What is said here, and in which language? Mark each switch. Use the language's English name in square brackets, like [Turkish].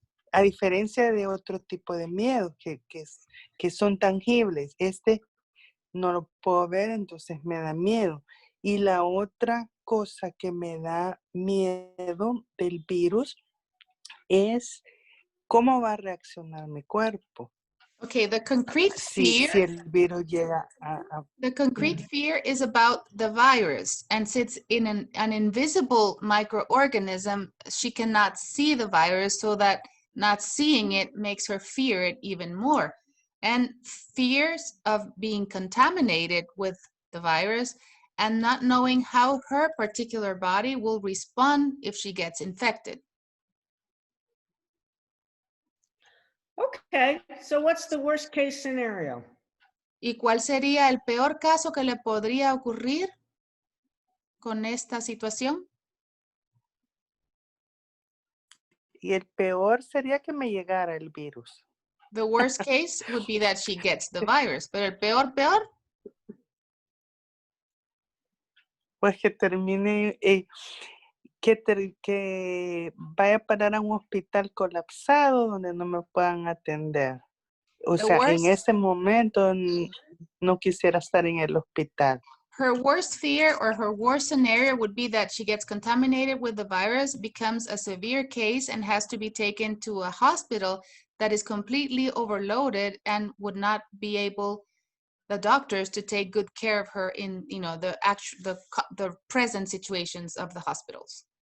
[Spanish] A diferencia de otro tipo de miedo que son tangibles. Este no lo puedo ver, entonces me da miedo. Y la otra cosa que me da miedo del virus es cómo va a reaccionar mi cuerpo. [English] Okay, the concrete fear. [Spanish] Si el virus llega [English] The concrete fear is about the virus, and since in an invisible microorganism, she cannot see the virus, so that not seeing it makes her fear it even more. And fears of being contaminated with the virus and not knowing how her particular body will respond if she gets infected. Okay, so what's the worst case scenario? [Spanish] ¿Y cuál sería el peor caso que le podría ocurrir con esta situación? Y el peor sería que me llegara el virus. [English] The worst case would be that she gets the virus. [Spanish] Pero el peor, pues que termine, que vaya a parar a un hospital colapsado donde no me puedan atender. O [English] The [Spanish] sea, en [English] worst, [Spanish] ese momento no quisiera estar en el hospital. [English] her worst fear or her worst scenario would be that she gets contaminated with the virus, becomes a severe case, and has to be taken to a hospital that is completely overloaded and would not be able, the doctors, to take good care of her in, you know, the present situations of the hospitals.